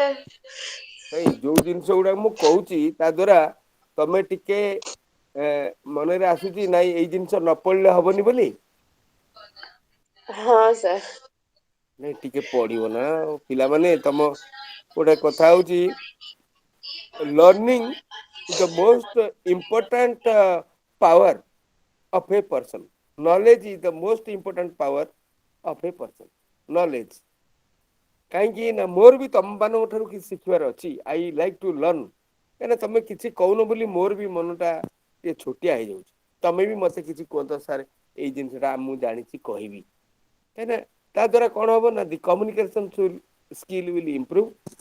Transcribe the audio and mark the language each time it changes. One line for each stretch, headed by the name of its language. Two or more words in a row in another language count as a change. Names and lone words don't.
Odia: ନାଇଁ ଯୋଉ ଜିନିଷ ଗୁଡାକ ମୁଁ କହୁଛି ତା ଦ୍ଵାରା ତମେ ଟିକେ ମନରେ ଆସୁଛି ନାଇଁ ଏଇ ଜିନିଷ ନ ପଡିଲେ ହବନି ବୋଲି ହଁ ସାର୍ ନାଇଁ ଟିକେ ପଡିବ ନା ପିଲାମାନେ ତମ ଗୋଟେ କଥା ହଉଛି
English: learning is the most important power of a person. Knowledge is the most important power of a person. Knowledge.
Odia: କାହିଁକି ନା ମୋର ବି ତମମାନଙ୍କ ଠାରୁ କିଛି ଶିଖିବାର ଅଛି
English: I like to learn
Odia: କାହିଁକିନା ତମେ କିଛି କହୁନ ବୋଲି ମୋର ବି ମନଟା ଟିକେ ଛୋଟିଆ ହେଇଯାଉଛି ତମେ ବି ମତେ କିଛି କୁହନ୍ତ ସାର୍ ଏଇ ଜିନିଷଟା ମୁଁ ଜାଣିଛି କହିବି କାହିଁକିନା ତା ଦ୍ୱାରା କଣ ହବ ନା
English: the communication skill will improve